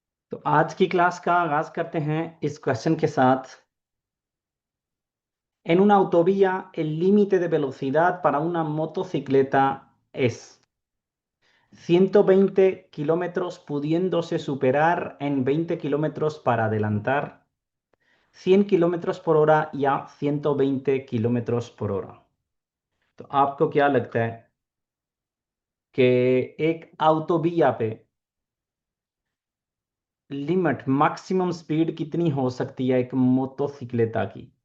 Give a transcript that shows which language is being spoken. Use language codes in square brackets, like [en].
[hi] तो आज की क्लास का आगाज करते हैं इस क्वेश्चन के साथ। [es] En una autovía, el límite de velocidad para una motocicleta es 120 kilómetros pudiéndose superar en 20 kilómetros para adelantar, 100 kilómetros por hora या 120 kilómetros por hora। [hi] तो आपको क्या लगता है कि एक ऑटोविया पे लिमिट मैक्सिमम स्पीड कितनी हो सकती है एक मोटोसिक्लेटा की?